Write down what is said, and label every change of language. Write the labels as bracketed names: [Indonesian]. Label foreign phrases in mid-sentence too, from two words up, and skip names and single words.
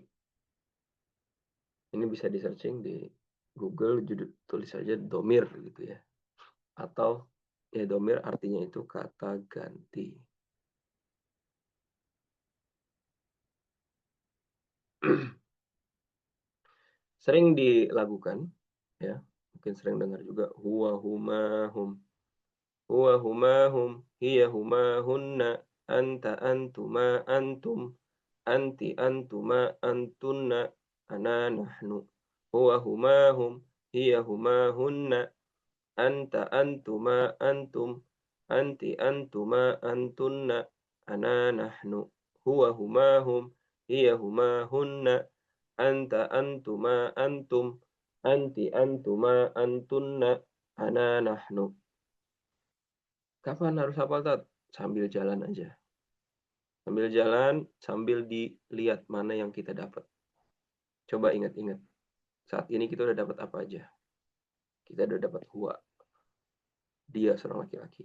[Indonesian] Ini bisa di searching di Google, tulis saja domir gitu ya. Atau ya domir artinya itu kata ganti. Sering dilakukan ya. Mungkin sering dengar juga [Arabic] هو هما هم. هو هما هم، هي هما هن، أنت أنتما أنتم، أنتِ أنتما أنتن، أنا نحن. هو هما هم، هي هما هن، أنت أنتما أنتم، أنتِ أنتما أنتن، أنا نحن. هو هما هم، هي هما هن، أنت أنتما أنتم، أنتِ أنتما أنتن، أنا نحن. [Indonesian] Kapan harus hafal, Tat? Sambil jalan aja. Sambil jalan, sambil dilihat mana yang kita dapat. Coba ingat-ingat. Saat ini kita udah dapat apa aja? Kita udah dapat huwa. Dia seorang laki-laki.